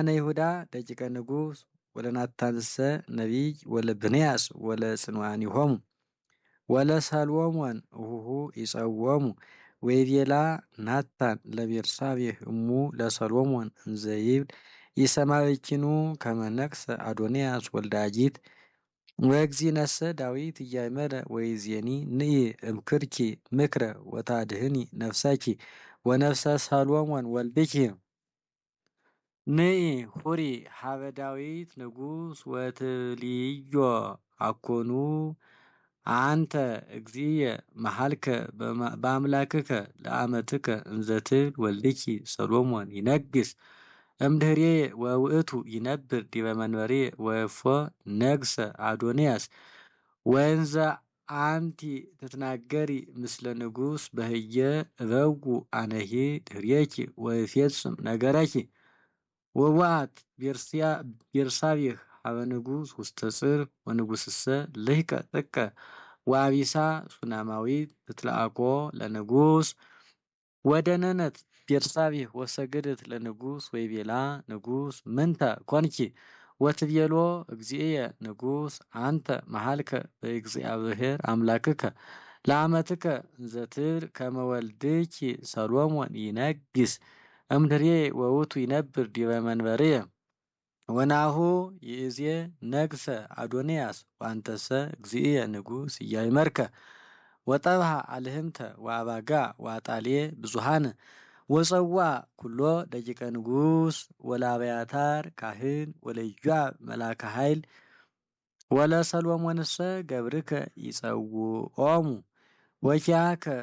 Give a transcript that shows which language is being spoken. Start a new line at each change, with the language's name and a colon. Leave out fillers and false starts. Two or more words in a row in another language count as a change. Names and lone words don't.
Geez: ይሁዳ ደቂቀ ንጉሥ ወለናታንሰ ነቢይ ወለብንያስ ወለጽንዋኒሆሙ ወለሰሎሞን እሁሁ ይጸወሙ ወይቤላ ናታን ለቤርሳቤህ እሙ ለሰሎሞን እንዘይብል ይሰማዕኪኑ ከመ ነግሠ አዶንያስ ወልዳጊት ወእግዚእነሰ ዳዊት እያእመረ ወይዜኒ ንኢ እምክርኪ ምክረ ወታድህኒ ነፍሰኪ ወነፍሰ ሰሎሞን ወልድኪ ንኢ ሁሪ ሀበ ዳዊት ንጉሥ ወትልዮ አኮኑ አንተ እግዚእየ መሃልከ በአምላክከ ለአመትከ እንዘትብል ወልድኪ ሰሎሞን ይነግስ እምድህሬየ ወውእቱ ይነብር ዲበ መንበሬ ወእፎ ነግሰ አዶንያስ ወእንዘ አንቲ ትትናገሪ ምስለ ንጉሥ በህየ እበጉ አነሂ ድህሬኪ ወእፌጽም ነገረኪ ወወአት ቤርሳቤህ ሀበ ንጉሥ ውስተ ጽር ወንጉሥሰ ልህቀ ጥቀ ወአቢሳ ሱናማዊት ትትለአኮ ለንጉሥ ወደነነት ቤርሳቤህ ወሰገደት ለንጉሥ ወይቤላ ንጉሥ ምንተ ኮንኪ ወትቤሎ እግዚእየ ንጉሥ አንተ መሃልከ በእግዚአብሔር አምላክከ ለአመትከ እንዘትብል ከመ ወልድኪ ሰሎሞን ይነግስ እምድሬ ወውቱ ይነብር ዲበ መንበሬየ ወናሁ ይእዜ ነግሰ አዶንያስ ወአንተሰ እግዚእየ ንጉሥ እያእመርከ ወጠብሃ አልህምተ ወአባጋ ወአጣሌ ብዙሃነ ወፀዋ ኩሎ ደቂቀ ንጉሥ ወለአብያታር ካህን ወለኢዮአብ መላከ ኃይል ወለሰሎሞንሰ ገብርከ ይጸውዖሙ ወኪያከ